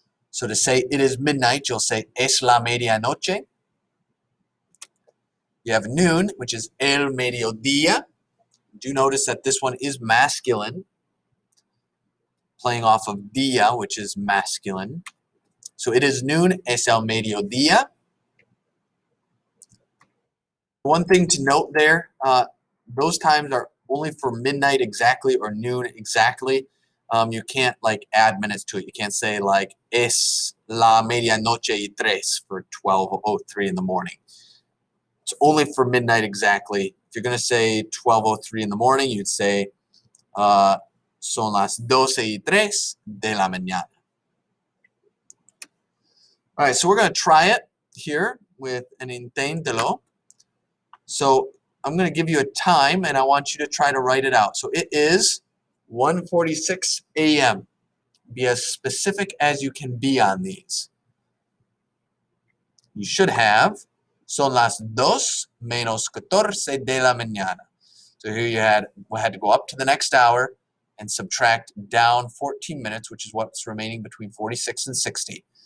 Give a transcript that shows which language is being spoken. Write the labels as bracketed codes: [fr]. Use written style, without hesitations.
[en] So to say it is midnight, you'll say [es] es la medianoche. [en] You have noon, which is [es] el mediodía. [en] Do notice that this one is masculine, playing off of día, which is masculine. So it is noon, [es] es el mediodía. [en] One thing to note there, those times are only for midnight exactly or noon exactly. You can't like add minutes to it. You can't say like [es] es la medianoche y tres [en] for 12:03 in the morning. It's only for midnight exactly. If you're going to say 12:03 in the morning, you'd say [es] son las 12:03 de la mañana. [en] All right, so we're going to try it here with an inténtelo. So I'm going to give you a time, and I want you to try to write it out. So it is 1:46 a.m. Be as specific as you can be on these. You should have [es] son las 2:14 de la mañana. [en] So here we had to go up to the next hour and subtract down 14 minutes, which is what's remaining between 46 and 60.